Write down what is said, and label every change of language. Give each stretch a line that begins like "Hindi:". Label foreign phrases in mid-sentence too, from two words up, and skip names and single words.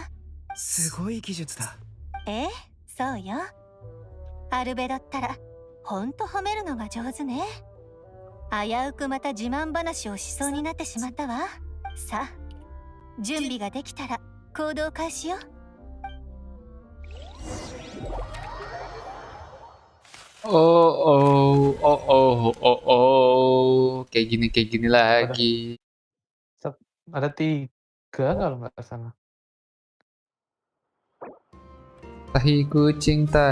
Japanese: すごい技術だ。そうよ。アルベドったらほんと褒めるのが上手ね。危うくまた自慢話をしそうになってしまったわ。さあ準備ができたら行動開始よ。
Indonesian: Kayak gini lagi. Ada 3 kalau nggak salah. Tahi kucing.